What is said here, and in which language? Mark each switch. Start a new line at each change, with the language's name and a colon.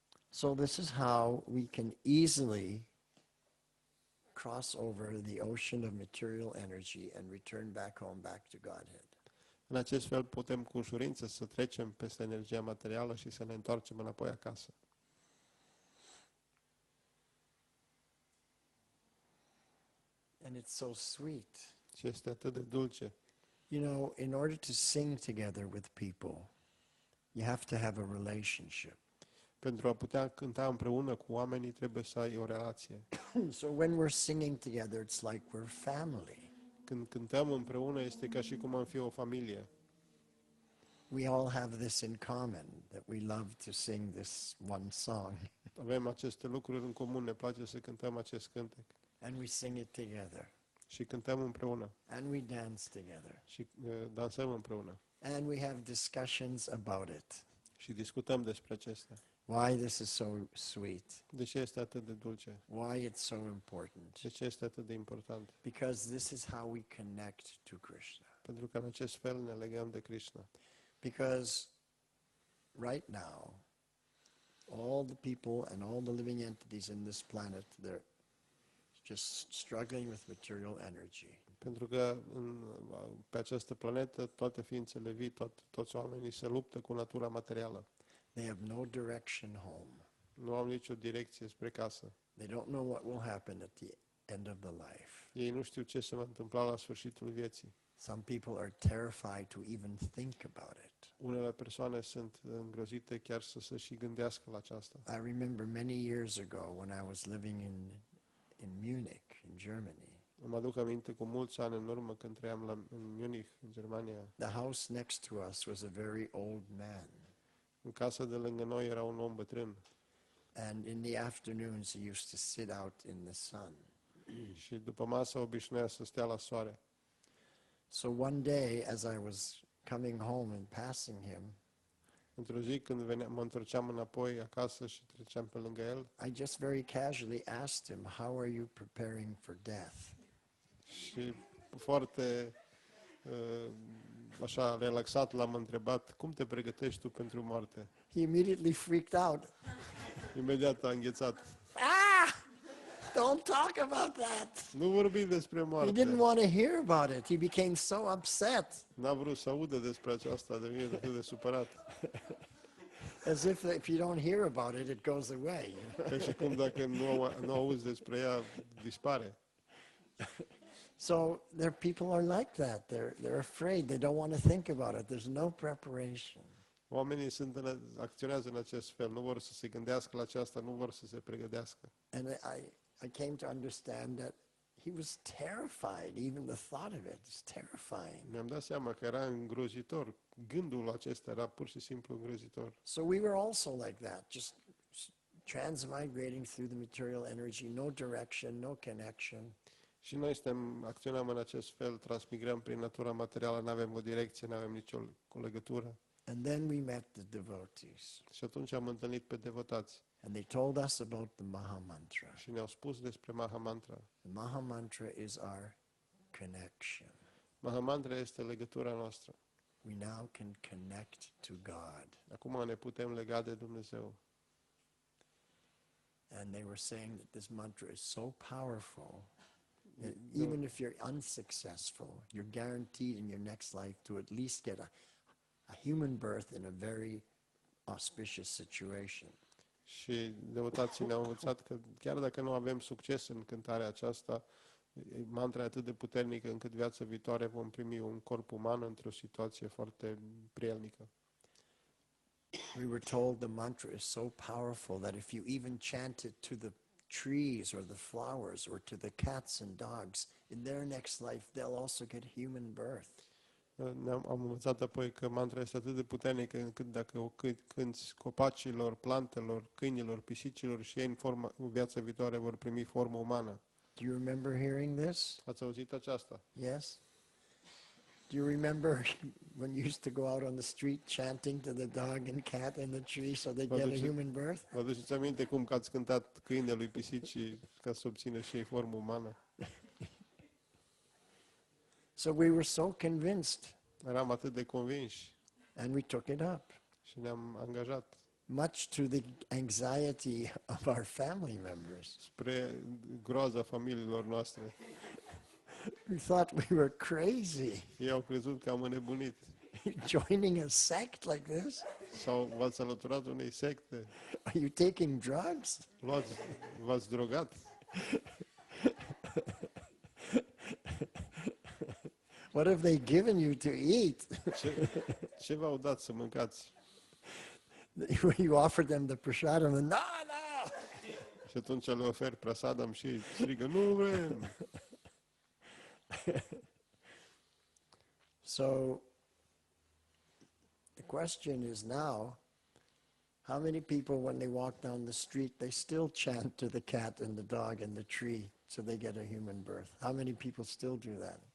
English: So this is how we can easily cross over the ocean of material energy and return back home, back to Godhead.
Romanian: În acest fel putem cu ușurință să trecem peste energia materială și să ne întoarcem înapoi acasă.
English: And it's so sweet.
Romanian: Și este atât de dulce.
English: You know, in order to sing together with people, you have to have a relationship.
Romanian: Pentru a putea cânta împreună cu oamenii trebuie să ai o relație.
English: So when we're singing together, it's like we're family.
Romanian: Când cântăm împreună este ca și cum am fi o familie.
English: We all have this in common, that we love to sing this one song.
Romanian: Avem aceste lucruri în comun, ne place să cântăm acest cântec.
English: And we sing it together.
Romanian: Și cântăm împreună.
English: And we dance together.
Romanian: Și dansăm împreună.
English: And we have discussions about it.
Romanian: Și discutăm despre acestea.
English: Why this is so sweet.
Romanian: De ce este atât de dulce?
English: Why it's so important.
Romanian: De ce este atât de important?
English: Because this is how we connect to Krishna.
Romanian: Pentru că în acest fel ne legăm de Krishna.
English: Because right now, all the people and all the living entities in this planet, they're just struggling with material energy.
Romanian: Pentru că pe această planetă toate ființele vii, toți oamenii se luptă cu natura materială.
English: They have no direction home.
Romanian: Nu au nicio direcție spre casă.
English: They don't know what will happen at the end of the life.
Romanian: Ei nu știu ce se va întâmpla la sfârșitul vieții.
English: Some people are terrified to even think about it.
Romanian: Unele persoane sunt îngrozite chiar să se și gândească la aceasta.
English: I remember many years ago when I was living in Munich, in Germany.
Romanian: Îmi aduc aminte cu mulți ani în urmă când trăiam în Munich, în Germania.
English: The house next to us was a very old man.
Romanian: În casa de lângă noi era un om bătrân.
English: And in the afternoons he used to sit out in the sun.
Romanian: Și după masă obișnuia să stea la soare.
English: So one day as I was coming home and passing him,
Romanian: Într-o zi când mă întorceam înapoi acasă și treceam pe lângă el,
English: I just very casually asked him, "How are you preparing for death?"
Romanian: și foarte așa relaxat l-am întrebat, cum te pregătești tu pentru moarte?
English: He immediately freaked out.
Romanian: Imediat a înghețat.
English: Ah! Don't talk about that.
Romanian: Nu vorbi despre
English: He
Romanian: moarte.
English: didn't want to hear about it. He became so upset.
Romanian: N-a vrut să audă despre aceasta, devine atât de supărat.
English: As if you don't hear about it, it goes away.
Romanian: Ca și cum dacă nu auzi despre ea, dispare.
English: So people are like that. They're afraid. They don't want to think about it. There's no preparation.
Romanian: Oamenii acționează în acest fel, nu vor să se gândească la aceasta, nu vor să se pregătească.
English: And I came to understand that he was terrified. Even the thought of it is terrifying.
Romanian: Mi-am dat seama că era îngrozitor. Gândul acesta era pur și simplu îngrozitor.
English: So we were also like that, just transmigrating through the material energy, no direction, no connection.
Romanian: Și noi acționăm în acest fel, transmigrăm prin natura materială, nu avem o direcție, nu avem nicio legătură.
English: And then we met the devotees.
Romanian: Și atunci am întâlnit pe devotați.
English: And they told us about the Maha Mantra.
Romanian: Și ne-au spus despre Maha Mantra.
English: The Maha Mantra is our connection.
Romanian: Maha Mantra este legătura noastră.
English: We now can connect to God.
Romanian: Acum ne putem lega de Dumnezeu.
English: And they were saying that this mantra is so powerful. Even if you're unsuccessful, you're guaranteed in your next life to at least get a human birth in a very auspicious situation.
Romanian: Și devotații ne-au învățat că chiar dacă nu avem succes în cântarea aceasta, mantra e atât de puternică încât viața viitoare vom primi un corp uman într-o situație foarte prielnică.
English: We were told the mantra is so powerful that if you even chant it to the trees or the flowers or to the cats and dogs, in their next life they'll also get human birth.
Romanian: Am învățat apoi că mantra este atât de puternică încât dacă o cânti copacilor, plantelor, câinilor, pisicilor și ei în viața viitoare vor primi formă umană.
English: Do you remember hearing this?
Romanian: Ați auzit aceasta?
English: Yes? Do you remember when you used to go out on the street chanting to the dog and cat and the tree so they get a human birth?
Romanian: Vă aduceți aminte cum că ați cântat câinelui, pisicii ca să obțină și ei formă umană?
English: So we were so convinced
Romanian: Eram atât de convinși
English: and we took it up,
Romanian: și ne-am angajat
English: much to the anxiety of our family members.
Romanian: spre groaza familiilor noastre.
English: We thought we were crazy.
Romanian: Ei au crezut că am înnebunit.
English: Joining a sect like this?
Romanian: Sau v-ați alăturat unei secte?
English: Are you taking drugs?
Romanian: V-ați drogat?
English: What have they given you to eat?
Romanian: Ce v-au dat să mâncați?
English: You offered them the prasadam and no, no!
Romanian: Și atunci le ofer prasadam și ei strigă, nu vrem!
English: So, the question is now, how many people when they walk down the street, they still chant to the cat and the dog and the tree so they get a human birth? How many people still do that?